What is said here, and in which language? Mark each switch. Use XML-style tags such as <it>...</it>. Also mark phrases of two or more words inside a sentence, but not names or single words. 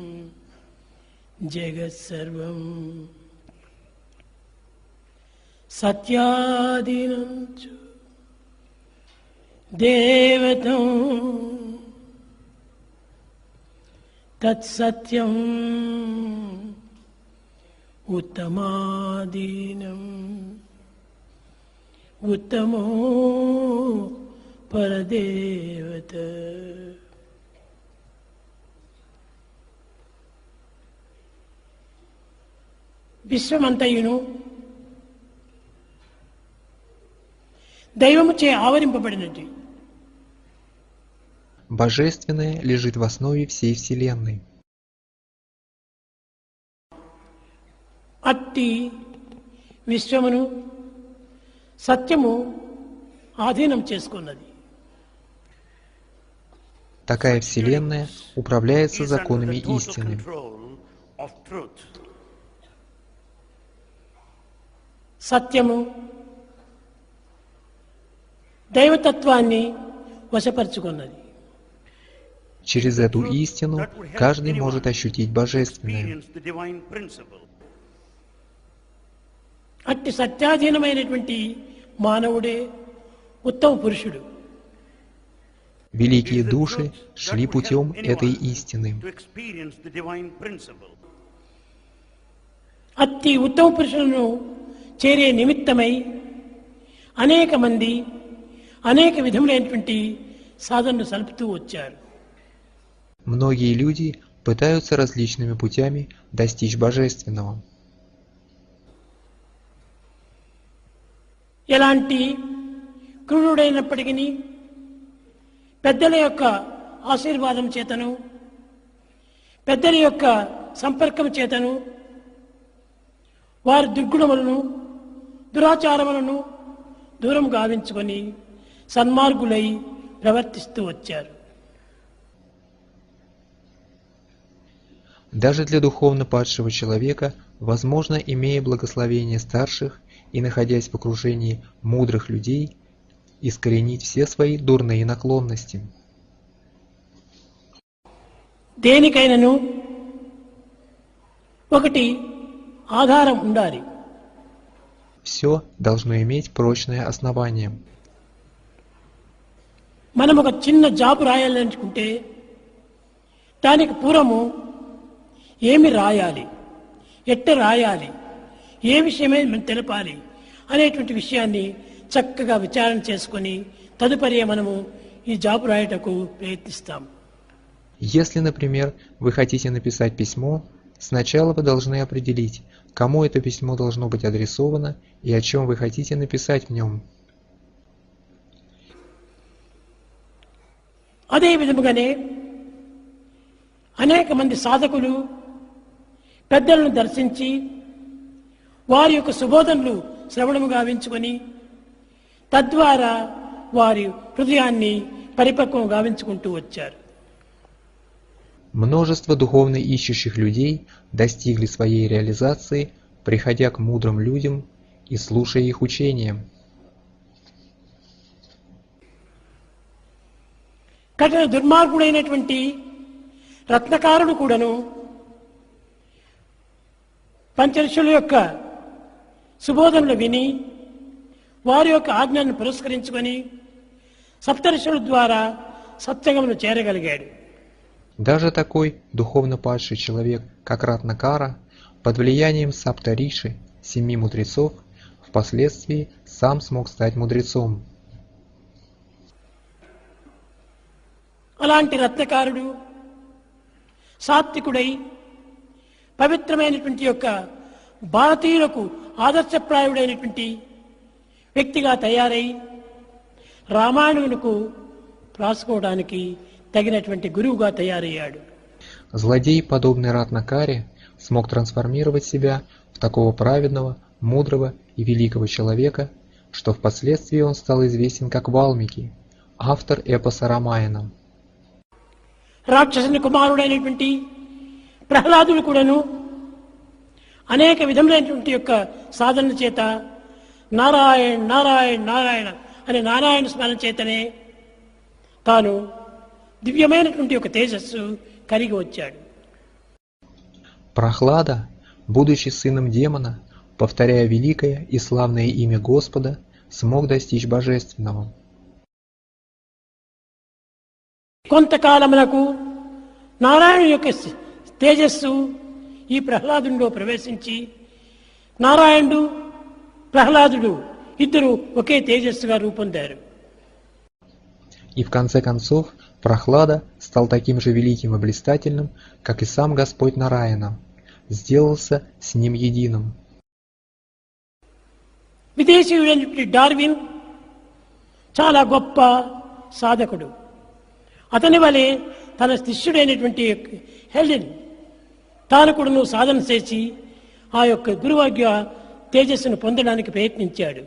<sa>జగత్సర్వం సత్యాధీనం చ దేవతం తత్సత్యం ఉత్తమాధీనం ఉత్తమో పరదేవత.</sa> <te>విశ్వమంతయును దైవముచే ఆవరింపబడినది.</te> <ru>Божественное лежит в основе всей Вселенной.</ru> <te>అట్టి విశ్వమును సత్యము ఆధీనం చేసుకున్నది.</te> <ru>Такая Вселенная управляется законами истины.</ru> <te>సత్యము దైవతత్వాన్ని వశపరుచుకున్నది.</te> <ru>Через эту истину каждый может ощутить Божественное.</ru> <te>అట్టి సత్యాధీనమైనటువంటి మానవుడే ఉత్తమ పురుషుడు.</te> <ru>Великие души шли путем этой истины.</ru> <te>అట్టి ఉత్తమ పురుషులను చేరే నిమిత్తమై అనేక మంది అనేక విధములైనటువంటి సాధనలు సలుపుతూ వచ్చారు.</te> <ru>Многие люди пытаются различными путями достичь Божественного.</ru> <te>ఎలాంటి క్రూరుడైనప్పటికీ పెద్దల యొక్క ఆశీర్వాదం చేతను పెద్దల యొక్క సంపర్కం చేతను వారి దుర్గుణములను దురాచారములను దూరం గావించుకొని సన్మార్గులై ప్రవర్తిస్తూ వచ్చారు.</te> <ru>Даже для духовно падшего человека возможно, имея благословение старших и находясь в окружении мудрых людей, искоренить все свои дурные наклонности.</ru> <te>దేనికైనను ఒకటి ఆధారం ఉండాలి.</te> <ru>Все должно иметь прочное основание.</ru> <te>మనం ఒక చిన్న జాబు రాయాలనుకుంటే దానికి పూర్వము ఏమి రాయాలి, ఎట్ట రాయాలి, ఏ విషయమే మనం తెలపాలి అనేటువంటి విషయాన్ని చక్కగా విచారణ చేసుకొని తదుపరి మనము ఈ జాబు రాయటకు ప్రయత్నిస్తాం.</te> <ru>Если, например, вы хотите написать письмо, сначала вы должны определить, кому это письмо должно быть адресовано и о чем вы хотите написать в нем.</ru> <te>అదే విధముగానే అనేక మంది సాధకులు పెద్దలను దర్శించి వారి యొక్క సుబోధనలు శ్రవణము గావించుకొని తద్వారా వారి హృదయాన్ని పరిపక్వం గావించుకుంటూ వచ్చారు.</te> <ru>Множество духовно ищущих людей достигли своей реализации, приходя к мудрым людям и слушая их учения.</ru> <te>కఠిన దుర్మార్గుడైనటువంటి రత్నకారుడు కూడాను పంచఋషుల యొక్క సుబోధనలు విని వారి యొక్క ఆజ్ఞను పురస్కరించుకొని సప్తఋషుల ద్వారా సత్సంగమును చేరగలిగాడు.</te> <ru>Даже такой духовно падший человек, как Ратнакара, под влиянием Саптариши, 7 мудрецов, впоследствии сам смог стать мудрецом.</ru> <te>అలాంటి రత్నకారుడు సాత్వికుడై పవిత్రమైనటువంటి యొక్క భారతీయులకు ఆదర్శప్రాయుడైనటువంటి వ్యక్తిగా తయారై రామాయణమునకు రాసుకోవడానికి తగినటువంటి గురువుగా తయారయ్యాడు.</te> <ru>Злодей, подобный Ратнакаре, смог трансформировать себя в такого праведного, мудрого и великого человека, что впоследствии он стал известен как Валмики, автор эпоса Рамаяна.</ru> <te>రాక్షసుని కుమారుడైనటువంటి ప్రహ్లాదుడు కూడాను అనేక విధములైనటువంటి యొక్క సాధన చేత నారాయణ నారాయణ నారాయణ అనే నారాయణ స్మరణ చేతనే తాను దివ్యమైనటువంటి యొక్క తేజస్సు కలిగి వచ్చాడు.</te> <ru>Прохлада, будучи сыном демона, повторяя великое и славное имя Господа, смог достичь божественного.</ru> <te>కొంతకాలమునకు నారాయణ యొక్క తేజస్సు ఈ ప్రహ్లాదునిలో ప్రవేశించి నారాయణుడు ప్రహ్లాదుడు ఇద్దరు ఒకే తేజస్సుగా రూపొందారు.</te> <ru>И в конце концов Прохлада стал таким же великим и блистательным, как и сам Господь Нараяна, сделался с ним единым.</ru> <te>విదేశీయుడైనటువంటి డార్విన్ చాలా గొప్ప సాధకుడు. అతని వలె తన శిష్యుడైనటువంటి హెలెన్ తాను కూడా సాధన చేసి ఆ యొక్క గురువాగ్య తేజస్సును పొందడానికి ప్రయత్నించాడు.</te>